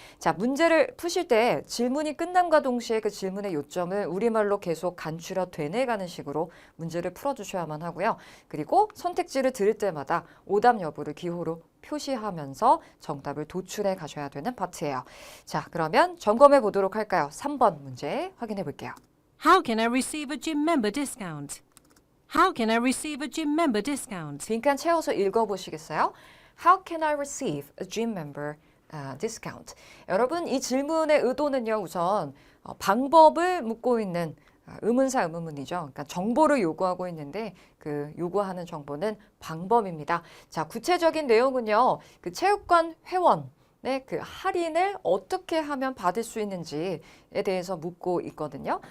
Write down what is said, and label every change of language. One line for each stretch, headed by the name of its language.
Korean: 자, 문제를 푸실 때 질문이 끝남과 동시에 그 질문의 요점을 우리말로 계속 간추려 되뇌가는 식으로 문제를 풀어주셔야만 하고요. 그리고 선택지를 들을 때마다 오답 여부를 기호로 표시하면서 정답을 도출해 가셔야 되는 파트예요. 자, 그러면 점검해 보도록 할까요? 3번 문제 확인해 볼게요.
English: How can I receive a gym member discount? How can I receive a gym member discount?
Korean: 빈칸 채워서 읽어보시겠어요?
English: How can I receive a gym member discount?
Korean: 여러분, 이 질문의 의도는요, 우선 방법을 묻고 있는 의문사 의문문이죠. 그러니까 정보를 요구하고 있는데 그 요구하는 정보는 방법입니다. 자, 구체적인 내용은요, 그 체육관 회원 그 할인을 어떻게 하면 받을 수 있는지에 대해서 묻고 있거든요.